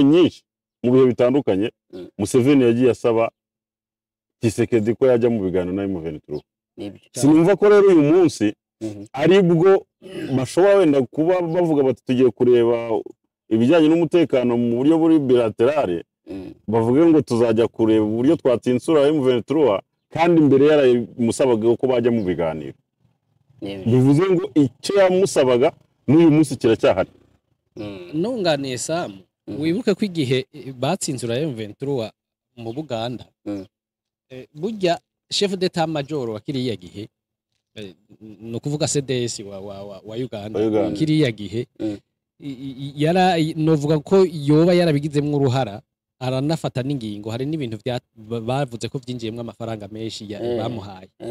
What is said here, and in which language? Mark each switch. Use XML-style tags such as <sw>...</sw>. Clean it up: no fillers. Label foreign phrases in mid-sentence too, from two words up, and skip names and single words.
<rw>nyinshi mu bihe bitandukanye Museveni yagiye asaba Tshisekedi ko yajya mu biganiro na M23 sinumva ko rero uyu munsi aribwo bashobora wenda kuba bavuga bati tugiye kureba ibijyanye n'umutekano mu buryo buri bilaterale bavuge ngo tuzajya kureba uburyo twatinsura M23 kandi imbere yaramusabaga ko bajya mu biganiro bivuze ngo icyo yamusabaga n'uyu munsi kiracyahari</rw> <rn>nunganiye Sam wibuke ko igihe batsinzura M23 mu Buganda burya</rn> <fr>chef d'état major</fr> <rn>wa kiriya gihe no kuvuga CDS wa Uganda kiriya gihe yara novuga ko yoba yarabigizemwe uruhara aranafata n'ingingo hari n'ibintu bavuze ko byinjiyemwe amafaranga menshi bamuhaye</rn>